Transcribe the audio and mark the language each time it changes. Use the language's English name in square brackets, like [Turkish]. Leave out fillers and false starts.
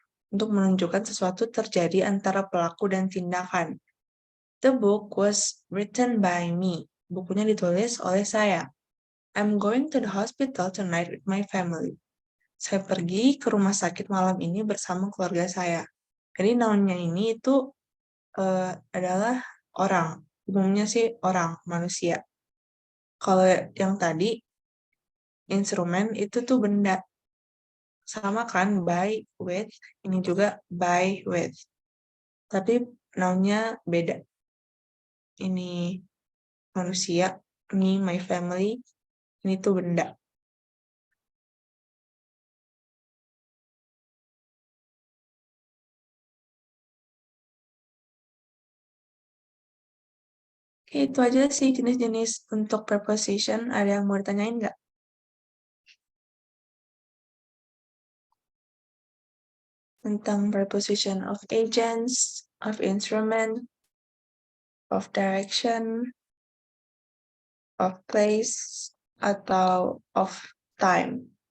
[Indonesian] Untuk menunjukkan sesuatu terjadi antara pelaku dan tindakan. [English] The book was written by me. [Indonesian] Bukunya ditulis oleh saya. [English] I'm going to the hospital tonight with my family. [Indonesian] Saya pergi ke rumah sakit malam ini bersama keluarga saya. Jadi noun-nya ini itu adalah orang. Umumnya sih orang, manusia. Kalau yang tadi, instrumen itu tuh benda. Sama kan, by, with. Ini juga by, with. Tapi noun-nya beda. Ini manusia, ini my family, ini tuh benda. Oke, itu aja sih jenis-jenis untuk preposition. Ada yang mau ditanyain nggak? Tentang preposition of agents, of instrument, of direction, of place, atau of time.